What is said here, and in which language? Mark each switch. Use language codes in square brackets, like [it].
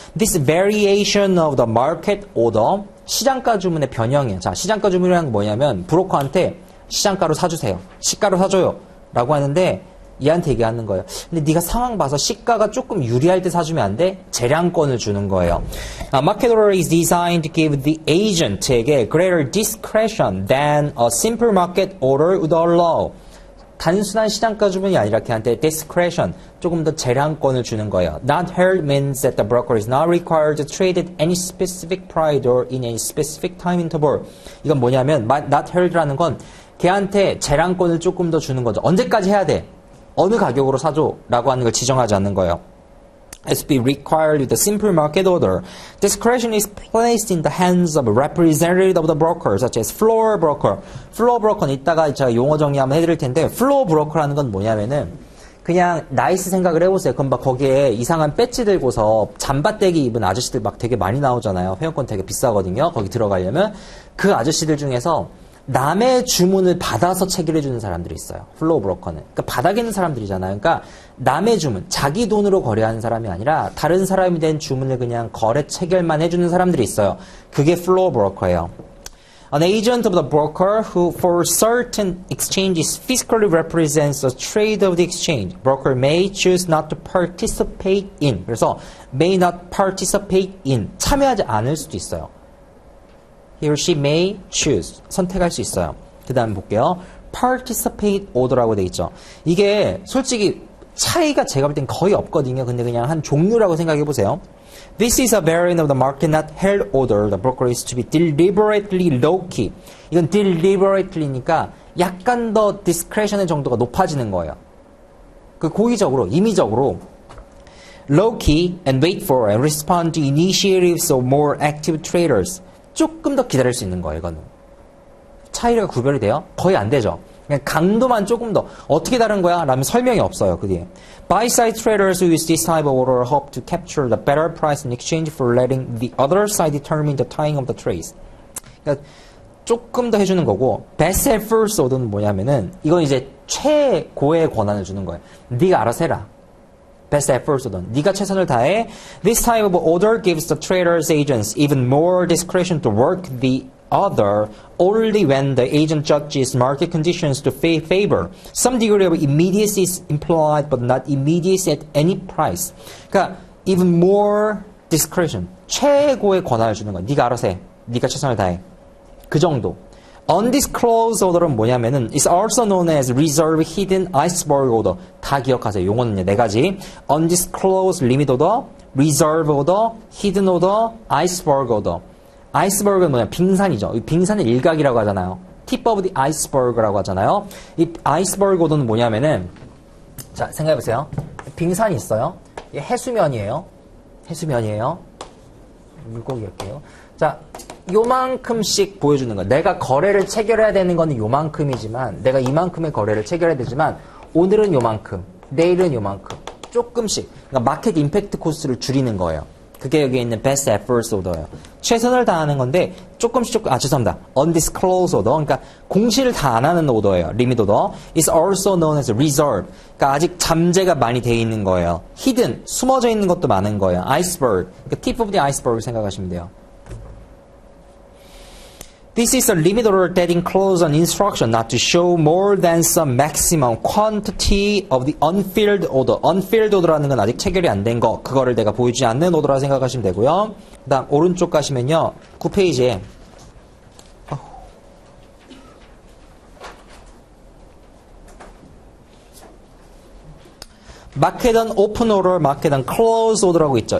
[en] This variation of the market order. [ko] 시장가 주문의 변형이에요. 자, 시장가 주문이라는 건 뭐냐면 브로커한테 시장가로 사주세요. 시가로 사줘요. 라고 하는데 얘한테 얘기하는 거예요. 근데 네가 상황 봐서 시가가 조금 유리할 때 사주면 안 돼? 재량권을 주는 거예요. [en] Market order is designed to give the agent에게 greater discretion than a simple market order would allow. [ko] 단순한 시장가 주문이 아니라 걔한테 discretion, 조금 더 재량권을 주는 거예요. [en] Not held means that the broker is not required to trade at any specific price or in any specific time interval. [ko] 이건 뭐냐면 not held라는 건 걔한테 재량권을 조금 더 주는 거죠. 언제까지 해야 돼? 어느 가격으로 사줘? 라고 하는 걸 지정하지 않는 거예요. [en] As be required with a simple market order. Discretion is placed in the hands of a representative of the broker, such as floor broker. [ko] floor broker는 이따가 제가 용어 정리 한번 해드릴 텐데, floor broker라는 건 뭐냐면은, 그냥 나이스 생각을 해보세요. 그럼 막 거기에 이상한 배지 들고서 잠바떼기 입은 아저씨들 막 되게 많이 나오잖아요. 회원권 되게 비싸거든요. 거기 들어가려면. 그 아저씨들 중에서 남의 주문을 받아서 체결해주는 사람들이 있어요. 플로우 브로커는. 그러니까 바닥에 있는 사람들이잖아요. 그러니까 남의 주문, 자기 돈으로 거래하는 사람이 아니라 다른 사람이 된 주문을 그냥 거래 체결만 해주는 사람들이 있어요. 그게 플로우 브로커예요. [en] An agent of the broker who for certain exchanges physically represents the trade of the exchange. Broker may choose not to participate in. 그래서 may not participate in. [ko] 참여하지 않을 수도 있어요. [en] He or she may choose. [ko] 선택할 수 있어요. 그 다음 볼게요. Participate order라고 돼 있죠. 이게 솔직히 차이가 제가 볼 땐 거의 없거든요. 근데 그냥 한 종류라고 생각해 보세요. [en] This is a variant of the market not held order. The broker is to be deliberately low-key. [ko] 이건 deliberately니까 약간 더 discretion의 정도가 높아지는 거예요. 그 고의적으로, 임의적으로 [en] low-key and wait for and respond to initiatives of more active traders. [ko] 조금 더 기다릴 수 있는 거예요, 이거는. 차이가 구별이 돼요? 거의 안 되죠. 그냥 강도만 조금 더. 어떻게 다른 거야? 라면 설명이 없어요. 그 뒤에. [en] Buy-side traders who use this type of order hope to capture the better price in exchange for letting the other side determine the timing of the trades. [ko] 그러니까 조금 더 해주는 거고, best efforts order는 뭐냐면은 이건 이제 최고의 권한을 주는 거예요. 네가 알아서 해라. best efforts order. 네가 최선을 다해. [en] This type of order gives the traders agents even more discretion to work the other only when the agent judges market conditions to favor. Some degree of immediacy is implied but not immediacy at any price. 그러니까 even more discretion. [ko] 최고의 권한을 주는 거야. 네가 알아서 해. 네가 최선을 다해. 그 정도. [en] Undisclosed order은 뭐냐면은 is also known as reserve hidden iceberg order. [ko] 다 기억하세요. 용어는 네 가지. Undisclosed limit order, reserve order, hidden order, iceberg order. 아이스버그는 뭐냐? 빙산이죠. 빙산의 일각이라고 하잖아요. [en] tip of the iceberg라고 하잖아요. [ko] 이 아이스버그 오더는 뭐냐면은 자 생각해보세요. 빙산이 있어요. 이게 해수면이에요. 해수면이에요. 물고기 할게요. 자 요만큼씩 보여주는 거야. 내가 거래를 체결해야 되는 거는 요만큼이지만 내가 이만큼의 거래를 체결해야 되지만 오늘은 요만큼, 내일은 요만큼 조금씩 그러니까 마켓 임팩트 코스트를 줄이는 거예요. 그게 여기 있는 best efforts order예요. 최선을 다하는 건데 조금씩 죄송합니다. [en] undisclosed order. [ko] 그러니까 공시를 다 안 하는 오더예요. [en] limit order. is also known as reserve. [ko] 그러니까 아직 잠재가 많이 돼 있는 거예요. hidden, 숨어져 있는 것도 많은 거예요. [en] iceberg. [ko] 그러니까 [en] tip of the iceberg [ko] 생각하시면 돼요. [en] This is a limit order that includes an instruction not to show more than some maximum quantity of the unfilled order. [ko] unfilled order라는 건 아직 체결이 안 된 거. 그거를 내가 보여주지 않는 오더라 생각하시면 되고요. 그 다음 오른쪽 가시면요. 9페이지에 마켓 온 오픈 오더, 마켓 온 클로즈 오더라고 있죠.